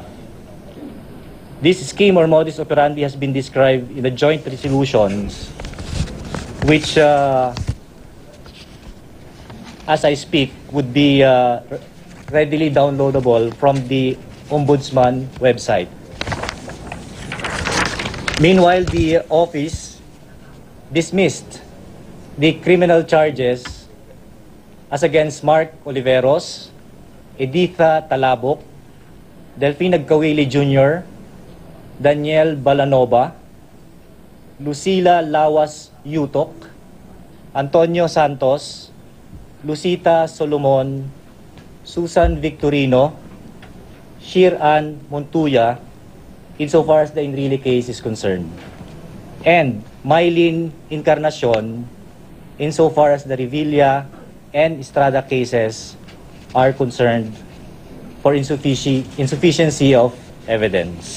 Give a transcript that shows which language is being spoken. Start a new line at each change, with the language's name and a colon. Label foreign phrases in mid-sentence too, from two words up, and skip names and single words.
English: This scheme or modus operandi has been described in the joint resolutions, which, as I speak, would be readily downloadable from the Ombudsman website. Meanwhile, the office dismissed the criminal charges as against Mark Oliveros, Editha Talabok, Delphine Nagkawili Jr., Daniel Balanova, Lucila Lawas Yutok, Antonio Santos, Lucita Solomon, Susan Victorino, Shir-An Montuya, insofar as the Enrile case is concerned, and Mylene Encarnacion, insofar as the Revilla and Estrada cases are concerned for insufficiency of evidence.